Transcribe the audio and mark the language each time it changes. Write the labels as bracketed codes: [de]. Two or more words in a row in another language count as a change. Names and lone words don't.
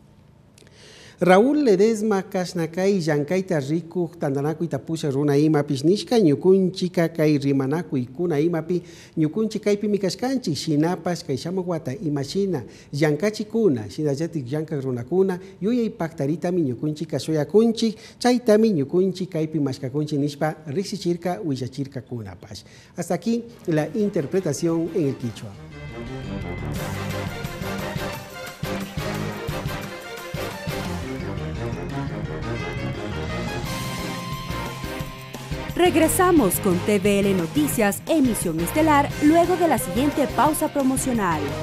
[qu] Raúl Ledesma kasna kai llankaita riku tandanakuy tapusha runa imapish nishka ñukunchika kai rimanakuy kuna imapi ñukunchi kaypi mikashkanchik shinapas kai shamuguata imashina llankachikuna shinallatik llanka runakuna yuyaypaktaritami ñukunchika suyakunchik chaytami ñukunchi kaypi mashkakunchik nishpa riksichirka willachirka kunapash. [es] Hasta aquí la interpretación en el quichua. Regresamos con TVL Noticias, emisión estelar, luego de la siguiente pausa promocional.